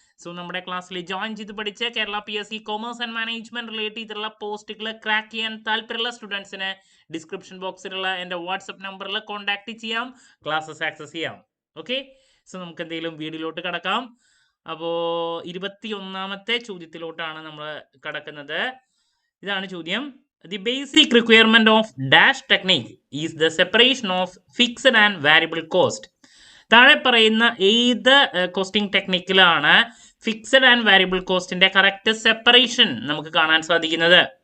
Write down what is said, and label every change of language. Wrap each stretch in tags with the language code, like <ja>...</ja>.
<ml>So നമ്മുടെ ക്ലാസ്സിൽ join ചെയ്ത് പഠിച്ച് Kerala PSC commerce and management relate ചെയ്തിട്ടുള്ള പോസ്റ്റുകൾ ക്രാക്ക് ചെയ്യാൻ താല്പര്യമുള്ള സ്റ്റുഡൻസിന് ഡിസ്ക്രിപ്ഷൻ ബോക്സിലുള്ള എൻ്റെ വാട്സപ്പ് നമ്പറിൽ കോൺടാക്ട് ചെയ്യാം, ക്ലാസ്സസ് ആക്സസ് ചെയ്യാം. ഓക്കെ, സോ നമുക്ക് എന്തെങ്കിലും വീഡിയോയിലോട്ട് കടക്കാം. അപ്പോൾ 21ാമത്തെ ചോദ്യത്തിലോട്ടാണ് നമ്മൾ കടക്കുന്നത്. ഇതാണ് ചോദ്യം.</ml> <en>The basic requirement of dash technique is the separation of fixed and variable cost.</en> <ml>താഴെ പറയുന്ന ഏത് costing ടെക്നിക്കിലാണ് fixed and variable കോസ്റ്റിന്റെ correct separation നമുക്ക് കാണാൻ സാധിക്കുന്നത്?</ml>